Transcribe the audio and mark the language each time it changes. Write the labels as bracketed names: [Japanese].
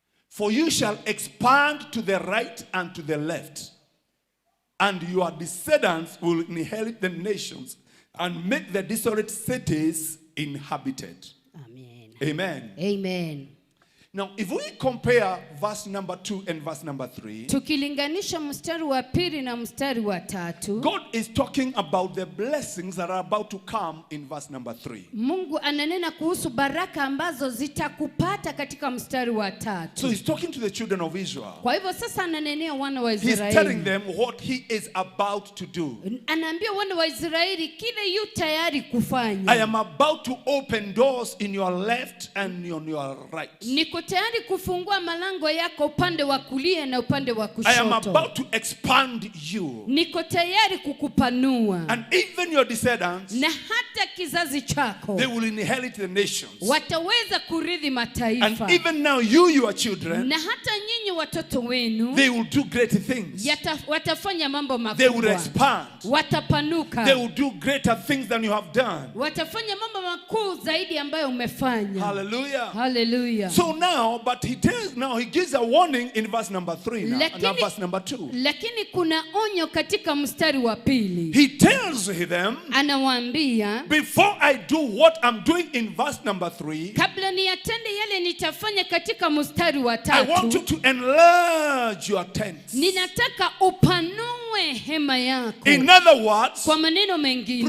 [English] For you shall expand to the right and to the left, and your descendants will inherit the nations and make the desolate cities inhabited. Amen. Amen. Amen. Now, if we compare verse number 2 and verse number 3, [Swahili] tukilinganisha mstari wa 2 na mstari wa 3, [English] God is talking about the blessings that are about to come in verse number 3. [Swahili] Mungu ananena kuhusu baraka ambazo zitakupata katika mstari wa 3. [English] So he's talking to the children of Israel. [Swahili] Kwa hivyo sasa ananenea wana wa [English] He's [Swahili] Israeli. [English] telling them what he is about to do. [Swahili] Anaambia wana wa Israeli kile yu tayari kufanya. [English] I am about to open doors in your left and on your right. [Swahili] Niko tayari kufungua malango yako upande wa kulia na upande wa kushoto. [English] I am about to expand you. [Swahili] Niko tayari kukupanua. [English] And even your descendants, [Swahili] na hata kizazi chako, [English] they will inherit the nations. [Swahili] wataweza kurithi mataifa. [English] And even now you, your children, [Swahili] na hata nyinyi watoto wenu, [English] they will do great things. [Swahili] watafanya mambo [English] They will [Swahili] makubwa. [English] expand. [Swahili] Watapanuka. [English] They will do greater things than you have done. [Swahili] Watafanya mambo makuu zaidi ambayo umefanya. [English] Hallelujah. Hallelujah. So now, but he gives a warning in verse number 3 now verse number 2. [Swahili] Lakini kuna onyo katika mstari wa 2. [English] He tells them, [Swahili] anawaambia, [English] before I do what I'm doing in verse number 3, [Swahili] kabla niyatende yale nitafanya katika mstari wa 3, [English] I want you to enlarge your tents. [Swahili] ninataka upanue hema yako. [English] In other words, [Swahili] kwa maneno mengine,